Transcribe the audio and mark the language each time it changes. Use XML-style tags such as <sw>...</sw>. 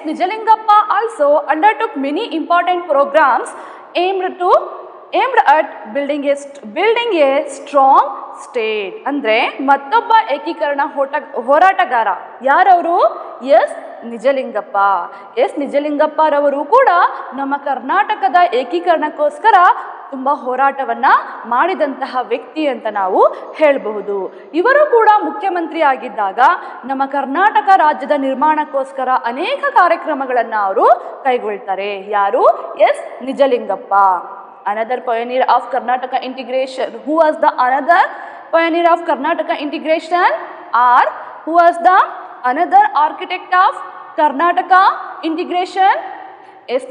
<en>Nijalingappa, also undertook many important programs aimed at building a strong state.</en> <kn>ಅಂದ್ರೆ ಮತ್ತೊಬ್ಬ ಏಕೀಕರಣ ಹೋರಾಟಗಾರ ಯಾರವರು? ಎಸ್ ನಿಜಲಿಂಗಪ್ಪ. ಎಸ್ ನಿಜಲಿಂಗಪ್ಪರವರು ಕೂಡ ನಮ್ಮ ಕರ್ನಾಟಕದ ಏಕೀಕರಣಕ್ಕೋಸ್ಕರ ತುಂಬ ಹೋರಾಟವನ್ನು ಮಾಡಿದಂತಹ ವ್ಯಕ್ತಿ ಅಂತ ನಾವು ಹೇಳಬಹುದು. ಇವರು ಕೂಡ ಮುಖ್ಯಮಂತ್ರಿ ಆಗಿದ್ದಾಗ ನಮ್ಮ ಕರ್ನಾಟಕ ರಾಜ್ಯದ ನಿರ್ಮಾಣಕ್ಕೋಸ್ಕರ ಅನೇಕ ಕಾರ್ಯಕ್ರಮಗಳನ್ನು ಅವರು ಕೈಗೊಳ್ತಾರೆ. ಯಾರು? S Nijalingappa.</kn> <en>Another pioneer of Karnataka integration. Who was the another pioneer of Karnataka integration? Or who was the another architect of Karnataka integration? S.</en>